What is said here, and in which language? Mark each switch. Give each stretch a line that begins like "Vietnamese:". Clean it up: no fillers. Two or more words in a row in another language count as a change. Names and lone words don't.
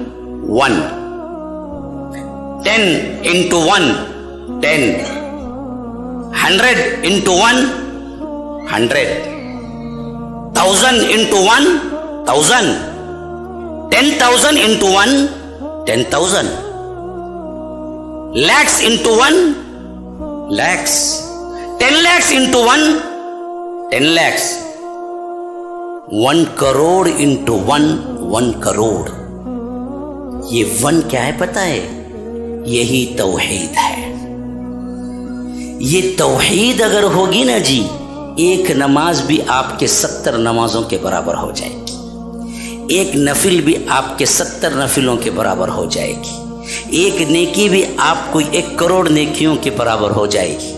English: 1, 10 into 1 10, 100 into 1 100, 1000 into 1 1000, 10,000 into 1 10,000, lakhs into 1 lakhs, 10 lakhs into 1 10 lakhs, 1 crore into 1 crore.
Urdu: یہ 1 کیا ہے پتہ ہے؟ یہی توحید ہے. یہ توحید اگر ہوگی نا جی, ایک نماز بھی آپ کے 70 نمازوں کے برابر ہو جائے گی, ایک نفل بھی آپ کے 70 نفلوں کے برابر ہو جائے گی, ایک نیکی بھی آپ کو 1 کروڑ نیکیوں کے برابر ہو جائے گی.